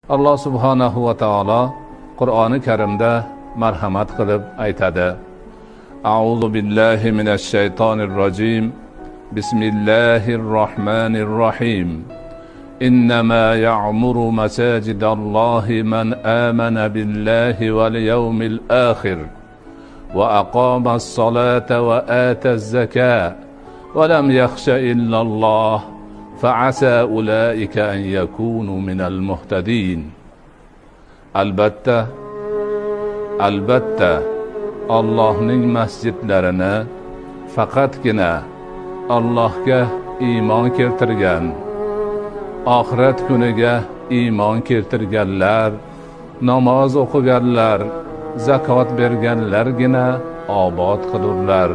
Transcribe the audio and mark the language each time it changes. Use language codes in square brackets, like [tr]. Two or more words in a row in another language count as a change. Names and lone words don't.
[uz] Alloh [ar] سبحانه وتعالى [uz] Qur'oni Karimda marhamat qilib aytadi: [ar] أعوذ بالله من الشيطان الرجيم. بسم الله الرحمن الرحيم. إنما يعمر مساجد الله من آمن بالله واليوم الآخر وأقام الصلاة وآتى الزكاة ولم يخش إلا الله فعسى أولئك أن يكونوا من المهتدين. [uz] Albatta Allohning masjidlarini faqatgina Allohga iymon keltirgan, oxirat kuniga iymon keltirganlar, namoz o'qiganlar, zakot berganlargina obod qilurlar.